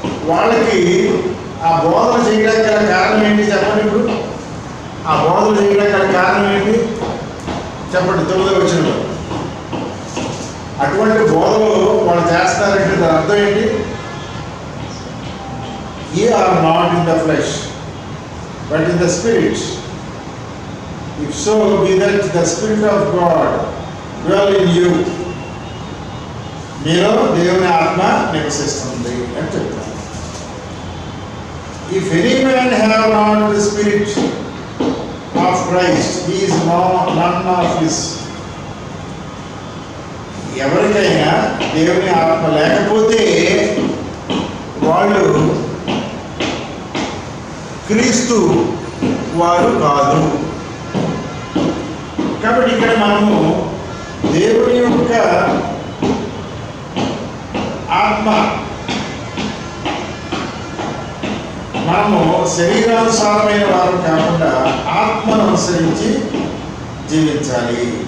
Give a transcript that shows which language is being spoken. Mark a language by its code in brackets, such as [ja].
[te] వాళ్ళకి ఆ బోధన చేయడానికి గల కారణం ఏంటి చెప్పండి? ఇప్పుడు ఆ బోధన చేయడానికి గల కారణం ఏంటి చెప్పండి? 9వ వచనంలో అటువంటి బోధలు వాళ్ళు చేస్తున్నారంటే దాని అర్థం ఏంటి? [en] Ye are not in the flesh, but in the spirit. If so be that the Spirit of God dwell in you. [te] మీలో దేవుని ఆత్మ నివసిస్తుంది అని చెప్తారు. [en] If any man have not the Spirit of Christ, he is none of his. [te] ఎవరికైనా దేవుని ఆత్మ లేకపోతే వాళ్ళు క్రీస్తు వారు కాదు. కాబట్టి ఇక్కడ మనము దేవుని యొక్క ఆత్మ, మనము శరీరానుసారమైన వారు కాకుండా ఆత్మను అనుసరించి జీవించాలి.